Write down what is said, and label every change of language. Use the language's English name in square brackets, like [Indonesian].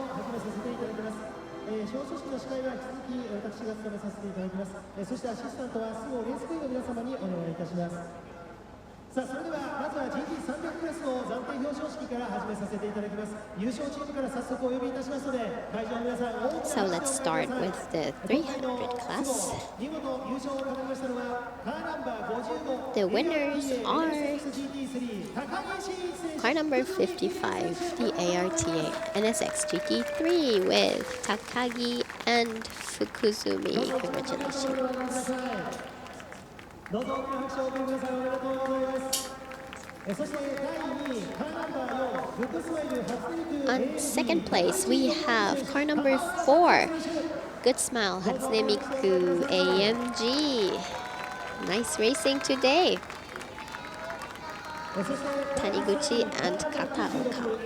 [Japanese] 表彰式の司会は引き続き私が務めさせていただきます。そしてアシスタントは菅生レースクイーンの皆様にお願いいたします。さあ、それではまずは GT300 クラスの暫定表彰式から始めさせていただきます。優勝チームから早速お呼びいたしますので、会場の皆さん、 [English] So let's start with the 300 class. [Japanese] 見事優勝を飾りましたのはカーナンバー55 [English] The winners are car number 55, the ARTA NSX GT3 with Takagi and Fukuzumi. Congratulations. [Japanese] どうぞ大きな拍手をお送りください。おめでとうございます。そして第2位、カーナンバー4、フックスマイル初音ミク [English] On second place, we have car number 4, Good Smile Hatsune Miku AMG. Nice racing today. Taniguchi and Kataoka.